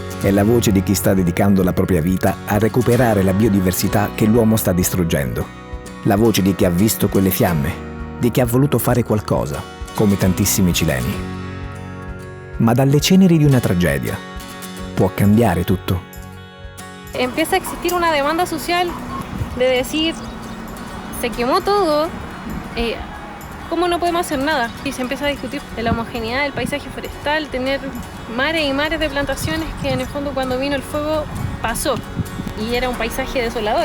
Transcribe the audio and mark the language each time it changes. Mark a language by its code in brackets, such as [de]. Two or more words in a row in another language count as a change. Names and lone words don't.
[it] È la voce di chi sta dedicando la propria vita a recuperare la biodiversità che l'uomo sta distruggendo. La voce di chi ha visto quelle fiamme, di chi ha voluto fare qualcosa, come tantissimi cileni. Ma dalle ceneri di una tragedia può cambiare tutto. [es] Empieza a existir una demanda social de decir, se quemó todo, ¿cómo no podemos hacer nada? Y se empieza a discutir de la homogeneidad del paisaje forestal, tener mares y mares de plantaciones que en el fondo cuando vino el fuego pasó y era un paisaje desolador.